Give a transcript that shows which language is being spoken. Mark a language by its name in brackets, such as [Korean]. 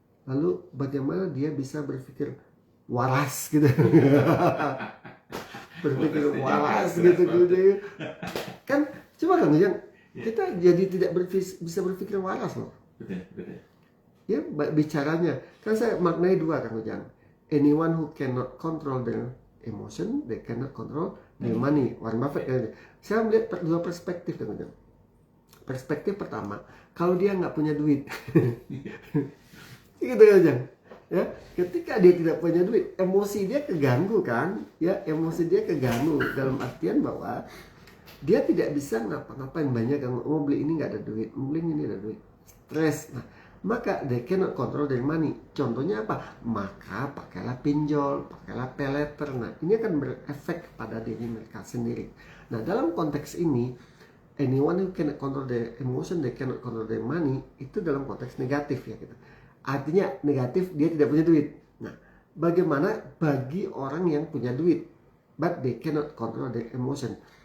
[Indonesian] lalu bagaimana dia bisa berpikir waras gitu. Berpikir waras gitu kan. Coba Kang Ujang, kita jadi tidak bisa berpikir waras loh. Betul. Ya, bicaranya kan saya maknai dua Kang Ujang. [English] Anyone who cannot control their emotion, they cannot control their money. [Indonesian] Warren Buffett kan. Saya melihat dua perspektif Kang Ujang. Perspektif pertama, kalau dia nggak punya duit, gitu Kang Ujang. Ya, ketika dia tidak punya duit, emosi dia keganggu kan? Ya, emosi dia keganggu dalam artian bahwa dia tidak bisa ngapa-ngapain. Banyak yang mau beli ini nggak ada duit, mau beli ini ada duit, stres. Nah, maka [English] they cannot control their money. [Indonesian] Contohnya apa? Maka pakailah pinjol, pakailah pay later. Nah, ini akan berefek pada diri mereka sendiri. Nah, dalam konteks ini, [English] anyone who cannot control their emotion, they cannot control their money, [Indonesian] itu dalam konteks negatif ya gitu. Artinya negatif, dia tidak punya duit. Nah, bagaimana bagi orang yang punya duit, [English] but they cannot control their emotion?